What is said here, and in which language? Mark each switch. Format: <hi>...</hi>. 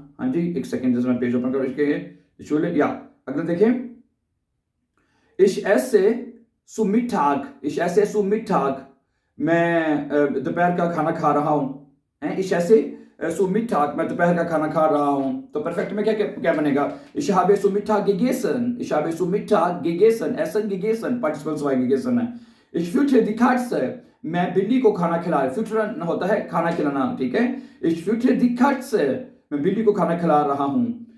<hi>हाँ जी, एक सेकेंड जैसे मैं पेज ओपन करूँ इसके चूल्हे या अगला देखें।</hi> <de>Ich esse zu Mittag, ich esse zu Mittag,</de> <hi>मैं दोपहर का खाना खा रहा हूँ।</hi> <de>Ich esse zu Mittag,</de> <hi>मैं दोपहर का खाना खा रहा हूँ। तो परफेक्ट में क्या क्या बनेगा?</hi> <de>Ich habe zu Mittag gegessen, ich habe zu Mittag gegessen, essen gegessen, Partizipal 2 gegessen है। Ich füttere die Katze,</de> <hi>मैं बिल्ली को खाना खिला रहा हूँ। füttern होता है खाना खिलाना, ठीक है?</hi> <de>Ich füttere die Katze,</de> <hi>मैं बिल्ली को खाना खिला रहा हूँ।</hi>